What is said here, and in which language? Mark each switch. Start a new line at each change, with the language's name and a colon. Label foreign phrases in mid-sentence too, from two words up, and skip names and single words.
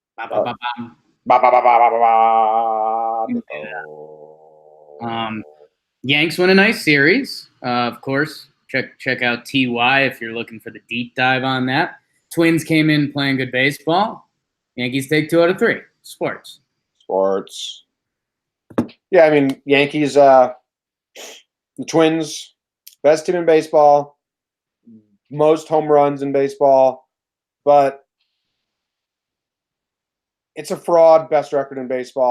English: ba, ba, bum. Ba, ba, ba, ba, ba, ba, Um, Yanks win a nice series. Of course, check out TY if you're looking for the deep dive on that. Twins came in playing good baseball. Yankees take 2 out of 3. Sports. Sports. Yeah, I mean, Yankees, the Twins, best team in baseball, most home runs in baseball, but it's a fraud, best record in baseball.